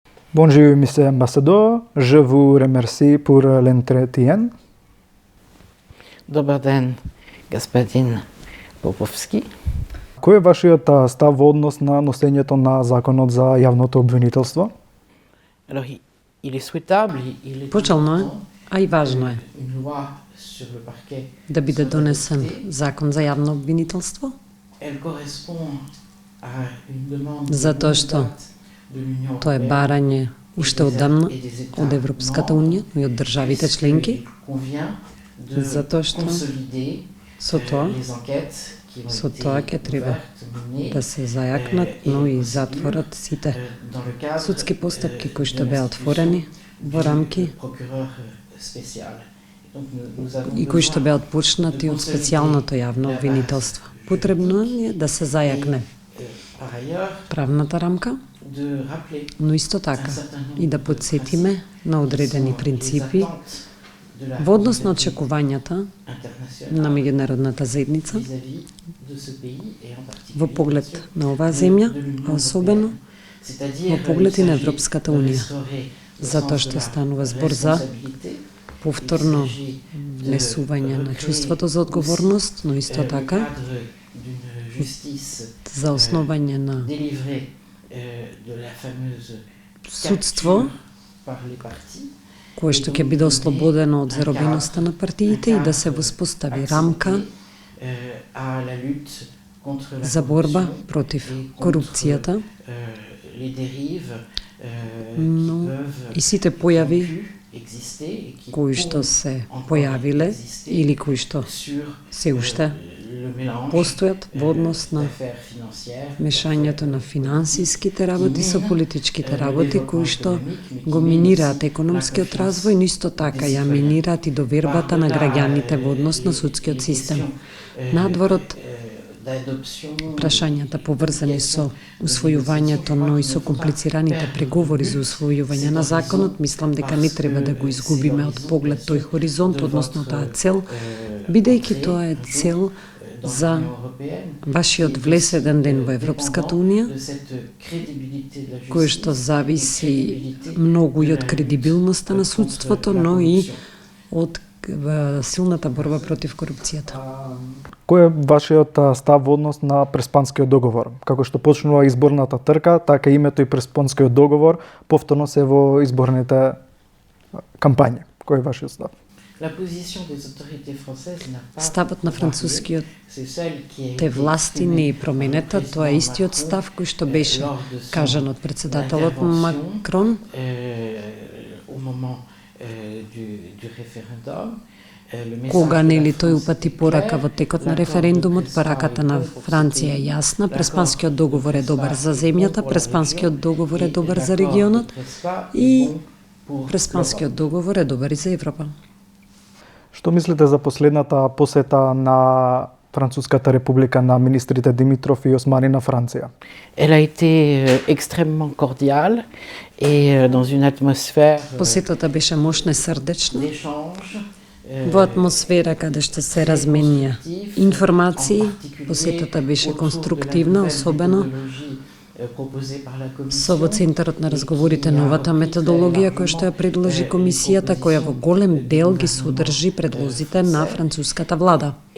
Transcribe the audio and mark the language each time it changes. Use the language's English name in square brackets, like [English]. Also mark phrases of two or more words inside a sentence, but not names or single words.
[French] Bonjour, monsieur ambassadeur. Je vous remercie pour l'entretien. [Bulgarian] Добър ден, господин Поповски. [Macedonian] Кој е вашиот став во однос на носењето на законот за јавното обвинителство? [French] Alors, il est souhaitable, il est [Macedonian] Почелно е, а и важно е [French] une loi sur le parquet. [Macedonian] да биде донесен закон за јавно обвинителство, [French] Elle correspond à une demande [Macedonian] затоа што [French] de l'Union [Macedonian] тоа е [French] européenne [Macedonian] барање уште одамна [French] et des États [Macedonian] од Европската [French] membres, [Macedonian] унија и од државите членки, [French] puisqu'il convient de [Macedonian] затоа што [French] consolider [Macedonian] со тоа [French] les enquêtes qui ont [Macedonian] со [French] été [Macedonian] тоа ќе треба [French] ouvertes, menées, [Macedonian] да се зајакнат, но и затворат сите [French] dans le cadre [Macedonian] судски постапки кои што [French] de [Macedonian] беа отворени во рамки [French] procureur spécial. Donc, nous avons [Macedonian] и кои што [French] besoin [Macedonian] беа отпочнати од специјалното јавно обвинителство. Потребно е да се зајакне [French] par ailleurs [Macedonian] правната рамка, [French] de rappeler [Macedonian] но исто така и да подсетиме на одредени принципи [French] de la [Macedonian] во однос на очекувањата [French] internationale [Macedonian] на меѓународната заедница [French] vis-à-vis de ce pays et en particulier [Macedonian] во поглед на оваа земја, а особено [French] c'est-à-dire [Macedonian] во поглед и на [French] il s'agit [Macedonian] Европската [French] de [Macedonian] унија, [French] restaurer le [Macedonian] затоа [French] sens de [Macedonian] што [French] la [Macedonian] станува збор за [French] responsabilité. [Macedonian] повторно [French] Il s'agit de [Macedonian] внесување на [French] recréer [Macedonian] чувството за одговорност, но исто [French] le [Macedonian] така [French] cadre d'une justice [Macedonian] за основање на [French] délivrée de la fameuse [Macedonian] судство [French] capture par les partis [Macedonian] кое што ќе биде ослободено од заробеноста на партиите и да се воспостави рамка [French] à la lutte contre la [Macedonian] за борба [French] corruption [Macedonian] против [French] et contre, [Macedonian] корупцијата, [French] les dérives [Macedonian] но [French] qui peuvent [Macedonian] и сите појави [French] pu exister et qui [Macedonian] кои што [French] pourront [Macedonian] се [French] encore [Macedonian] појавиле [French] exister [Macedonian] или кои што [French] sur [Macedonian] се уште [French] le mélange [Macedonian] постојат во однос на [French] d'affaires financières, [Macedonian] мешањето на финансиските работи со политичките работи кои што го минираат економскиот развој, но исто така ја минираат и довербата на граѓаните во однос на судскиот систем. Надворот [French] d'adoption [Macedonian] прашањата поврзани со усвојувањето, но и со комплицираните преговори за усвојување на законот, мислам дека не треба да го изгубиме од поглед тој хоризонт, односно таа цел, бидејќи тоа е цел за вашиот влез еден ден во Европската унија, [French] de cette crédibilité de la [Macedonian] кој [French] justice, [Macedonian] што зависи многу и од кредибилноста на судството, но и од силната борба против корупцијата. Кој е вашиот став во однос на Преспанскиот договор? Како што почнува изборната трка, така името и Преспанскиот договор повторно се во изборните кампањи. Кој е вашиот став? [French] La position des autorités françaises n'a pas [Macedonian] Ставот на [French] varié. [Macedonian] францускиот [French] C'est celle qui a [Macedonian] те [French] été [Macedonian] власти не е [French] exprimée [Macedonian] променета, [French] par le [Macedonian] тоа е [French] président [Macedonian] истиот [French] Macron, [Macedonian] став кој што беше [French] lors de son [Macedonian] кажан од председателот [French] intervention, [Macedonian] Макрон [French] au moment du référendum. Le message [Macedonian] кога [French] de la [Macedonian] нели тој [French] France [Macedonian] упати [French] est [Macedonian] порака [French] clair, [Macedonian] во текот на [French] l'accord de [Macedonian] референдумот, [French] Prespa [Macedonian] пораката [French] est [Macedonian] на [French] bon pour ce [Macedonian] Франција е [French] pays. [Macedonian] јасна, [French] L'accord [Macedonian] Преспанскиот [French] de [Macedonian] договор е [French] Prespa [Macedonian] добар [French] est [Macedonian] за [French] bon [Macedonian] земјата, [French] pour la [Macedonian] Преспанскиот [French] région, [Macedonian] договор е [French] et [Macedonian] добар за [French] l'accord de [Macedonian] регионот [French] Prespa est [Macedonian] и [French] bon pour [Macedonian] Преспанскиот [French] l'Europe. [Macedonian] договор е добар и за Европа. Што мислите за последната посета на Француската република на министрите Димитров и Османи на Франција? [French] Elle a été extrêmement cordiale et dans une atmosphère [Macedonian] Посетата беше мощна и срдечна, [French] d'échange. [Macedonian] во атмосфера каде што се разменија информации. Посетата беше конструктивна, особено со во центарот на разговорите новата методологија која што ја предложи комисијата, која во голем дел ги содржи предлозите на француската влада.